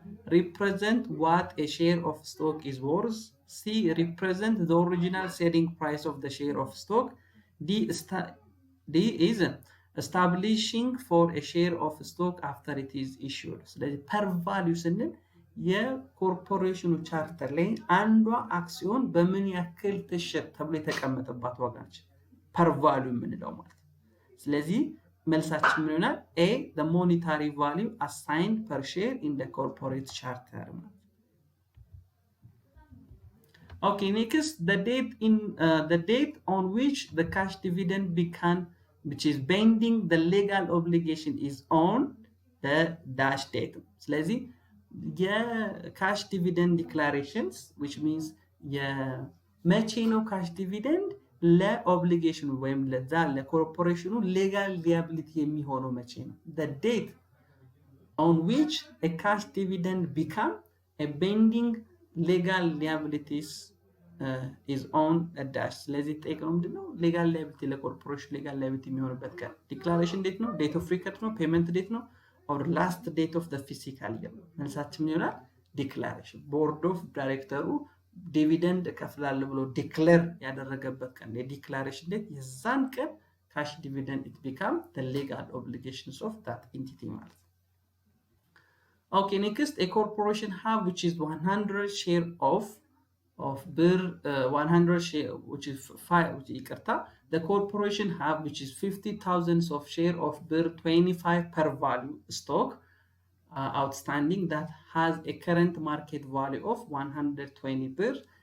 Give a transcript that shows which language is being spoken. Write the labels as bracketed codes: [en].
[en] represent what a share of stock is worth. C, represent the original selling price of the share of stock. D is establishing for a share of stock after it is issued. [am] ስለዚህ per value ስንል የኮርፖሬሽኑ ቻርተር ላይ አንዷ አክሲዮን በምን ያክል ትሸጥ ተብሎ የተቀመጠባት ዋጋ ነች per value የምንለው ማለት። ስለዚህ መልሳችን ምን ይሆናል? [en] A, the monetary value assigned per share in the corporate charter. Okay, next, the date on which the cash dividend began, which is binding the legal obligation, is on the dash date. [am] ስለዚህ የካሽ ዲቪደንድ ዲክላሬሽንስ [en] which means [am] የመቼ ነው ካሽ ዲቪደንድ ለኦብሊጌሽኑ ወይም ለዛ ለኮርፖሬሽኑ ሌጋል ሊያቢሊቲ የሚሆነው መቼ ነው? [en] the date on which a cash dividend become a binding legal liabilities is on a dash. [am] ስለዚህ ጠይቀው ምንድነው ሌጋል ሊያቢሊቲ ለኮርፖሬሽኑ ሌጋል ሊያቢሊቲ የሚሆንበት ቀን ዲክላሬሽን ዴት ነው፣ ዴት ኦፍ ሪከርድ ነው፣ ፔመንት ዴት ነው [en] or last date of the fiscal year. [am] መልሳችን ይሆናል ዲክላሬሽን። ቦርድ ኦፍ ዳይሬክተሩ ዲቪደንድ እከፍላለሁ ብሎ ዲክሌር ያደረገበት ቀን የዲክላሬሽን ዴት የዛን ቀን ካሽ ዲቪደንድ [en] it become the legal obligations of that entity [am] ማለት ነው። [en] Okay, next, a corporation have which is 100 share of ብር 100 share which is 5 [am] ይቅርታ [en] the corporation have which is 50,000 of share of ብር 25 per value stock outstanding that has a current market value of 120 birr.